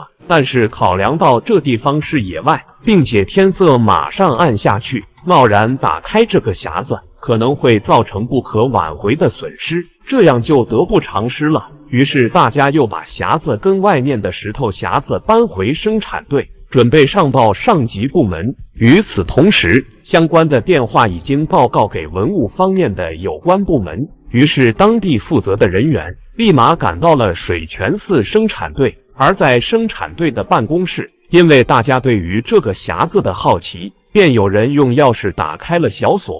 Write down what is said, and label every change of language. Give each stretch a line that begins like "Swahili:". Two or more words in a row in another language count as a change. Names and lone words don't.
Chinese: 但是考量到這地方是野外，並且天色馬上暗下去，貿然打開這個匣子可能會造成不可挽回的損失，這樣就得不償失了。於是大家又把匣子跟外面的石頭匣子搬回生產隊，準備上報上級部門。與此同時，相關的電話已經報告給文物方面的有關部門，於是當地負責的人員立馬趕到了水泉寺生產隊。而在生產隊的辦公室，因為大家對於這個匣子的好奇，便有人用鑰匙打開了小鎖。